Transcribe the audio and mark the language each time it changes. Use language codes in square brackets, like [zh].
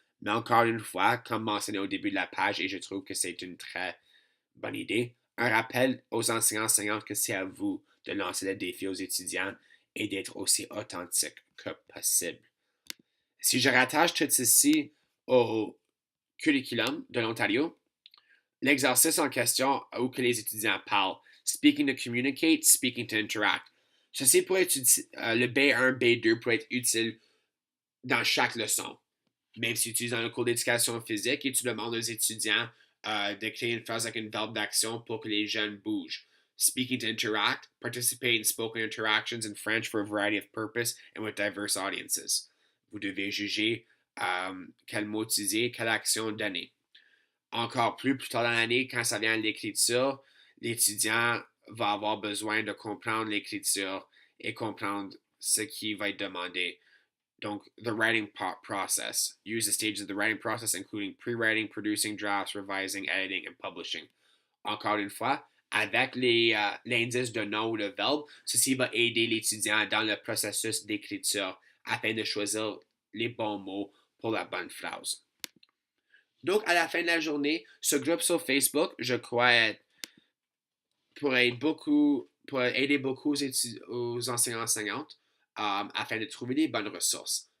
[fr] Mais encore une fois, comme mentionné au début de la page, et je trouve que c'est une très bonne idée, un rappel aux enseignants-enseignantes que c'est à vous de lancer le défi aux étudiants et d'être aussi authentique que possible. Si je rattache tout ceci au curriculum de l'Ontario, L'exercice en question où que les étudiants parlent. [en] Speaking to communicate, speaking to interact. [fr] Ceci pourrait être le B1, B2 pourrait être utile dans chaque leçon. Même si tu utilises dans le cours d'éducation physique et tu demandes aux étudiants de créer une phrase avec une verbe d'action pour que les jeunes bougent. [en] Speaking to interact, participate in spoken interactions in French for a variety of purpose and with diverse audiences. [fr] Vous devez juger quel mot utiliser, quelle action donner. Encore plus tard dans l'année, quand ça vient à l'écriture, l'étudiant va avoir besoin de comprendre l'écriture et comprendre ce qui va être demandé. [en] Donc, the writing process. Use the stages of the writing process, including pre-writing, producing drafts, revising, editing, and publishing. [fr] Encore une fois, avec l'indice de nom ou de verbe, ceci va aider l'étudiant dans le processus d'écriture afin de choisir les bons mots pour la bonne phrase. Donc, à la fin de la journée, ce groupe sur Facebook, je crois, pourrait aider beaucoup aux enseignants-enseignantes afin de trouver des bonnes ressources.